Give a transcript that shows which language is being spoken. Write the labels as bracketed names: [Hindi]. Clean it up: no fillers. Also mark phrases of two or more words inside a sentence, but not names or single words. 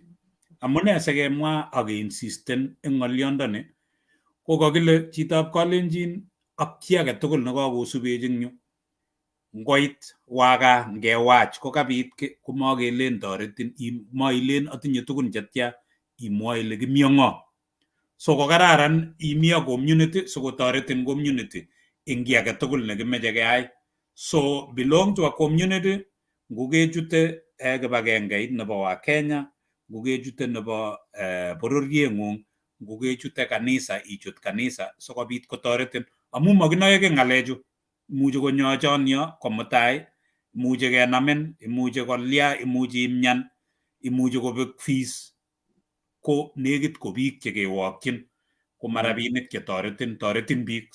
[Kalenjin] Amune sikemwa akeinsisten eng ng'olyondoni ko kakile chitab Kalenjin ak chi age tugul nekakosubech eng yu ngoit waga ngewach kokabit komakelen toretin mailen atinye tugun chetya imwoe ile kimi ng'o. So ko kararan imi [English] a community [Kalenjin] sikotoretin community eng ki age tugul nekimeche keyai. So [English] belong to a community [Kalenjin] ngokechute kibagengeit nebo Wakenya, ngokechute nebo bororieng'ung, ngokechute kanisa ichut kanisa sikobit kotoretin amu makinoege ng'alechu. Imuchi konyo chonyo komutai, imuchi kenamin, imuchi kolya, imuchi imyan, imuchi kobek fees, ko negit ko biik chekewokyin ko marabinik toretin biik.